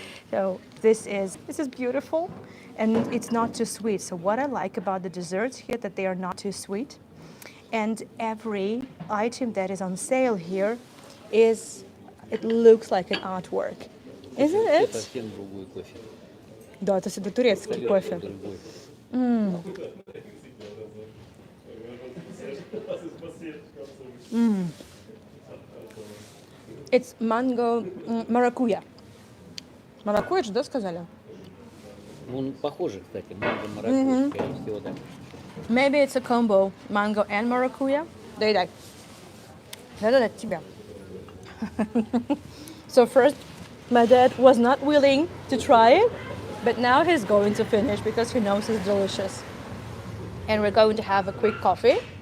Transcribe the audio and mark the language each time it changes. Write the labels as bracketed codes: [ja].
[en] So, this is beautiful, and it's not too sweet. So what I like about the desserts here, that they are not too sweet. And every item that is on sale here it looks like an artwork. Isn't [ru] Это [en] it? [ru] совсем другой кофе. Да, это всегда турецкий кофе. Другой. [en] It's mango maracuja. [ru] Маракуйя же, да, сказали? Ну, он похоже, кстати, манго маракуйя, скорее всего, да. [en] Maybe it's a combo, mango and maracuja. [ru] Дай. Да, тебя. [en] So first, my dad was not willing to try it, but now he's going to finish because he knows it's delicious. And we're going to have a quick coffee.